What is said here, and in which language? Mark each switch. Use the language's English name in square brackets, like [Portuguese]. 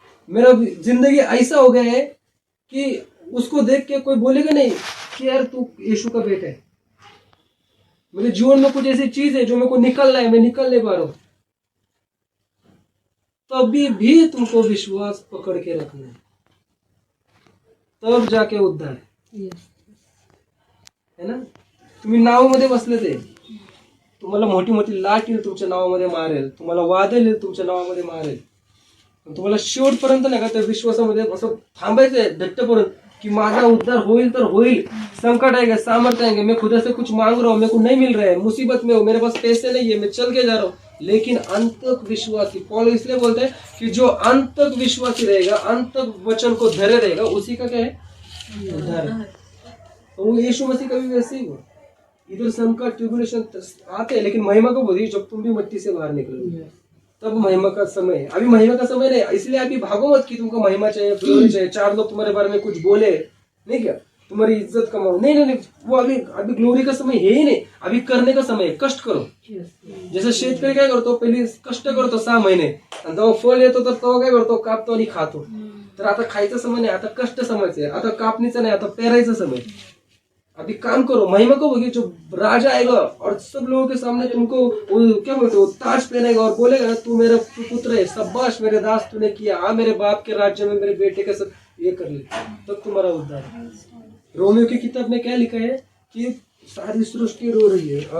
[Hindi] मेरा जिंदगी ऐसा हो गया है कि उसको देख के कोई बोलेगा नहीं कि यार तू यीशु का बेटा है। मेरे जीवन में कुछ ऐसी चीज है जो मेरे को निकलना है, मैं निकल नहीं पा रहा हूँ। तभी भी तुमको विश्वास पकड़ के रखना है, तब जाके उद्धार है ना। [Marathi] तुम्ही नावामध्ये बसले ते, तुम्हाला मोठी मोठी लाट येईल तुमच्या नावामध्ये मारेल, तुम्हाला वादळ येईल तुमच्या नावामध्ये मारेल, पण तुम्हाला शेवटपर्यंत नाही का त्या विश्वासामध्ये असं थांबायचंय धट्टपर्यंत कि माझा उद्धार होईल तर होईल। [Hindi] संकट आएगा, सामर्थ्य आएंगे, मैं खुदा से कुछ मांग रहा हूँ, मेरे को नहीं मिल रहा है, मुसीबत में हूँ, मेरे पास पैसे नहीं है, मैं चल के जा रहा हूँ, लेकिन अंत तक विश्वासी, पौल इसलिए बोलते हैं कि जो अंत तक विश्वासी रहेगा, अंत तक वचन को धरे रहेगा, उसी का क्या है, उद्धार है। तो वो यीशु मसीह का भी वैसे ही हुआ। इधर संकट ट्रिब्यूलेशन आते हैं, लेकिन महिमा कब होती है, जब तुम भी मिट्टी से बाहर निकलोगे, तब महिमा का समय है। अभी महिमा का समय नहीं, इसलिए अभी भागो मत कि तुमको महिमा चाहिए, ग्लोरी चाहिए, चार लोग तुम्हारे बारे में कुछ बोले, नहीं क्या तुम्हारी इज्जत कमाओ, नहीं नहीं नहीं, वो अभी ग्लोरी का समय है ही नहीं। अभी करने का समय है, कष्ट करो। [Marathi] जैसे शेतकरी काय करतो, पहिले कष्ट करतो 6 महिने, आणि जेव्हा फळ येतो तर तो काय करतो, कापतो आणि खातो। तर आता खायचा समय नहीं, आता कष्ट समयचं आहे, आता कापणीचा नहीं, आता पेरायचा समय। [Hindi] अभी काम करो, महिमा को होगी, जो राजा आएगा और सब लोगों के सामने तुमको क्या बोलते हो, ताज पहनेगा और बोलेगा ना तू मेरा पुत्र है, शाबाश मेरे दास तूने किया, आ मेरे बाप के राज्य में मेरे बेटे के सब ये कर ले, तब तुम्हारा उद्धार है। रोमियो की किताब में क्या लिखा है कि सारी सृष्टि रो रही है।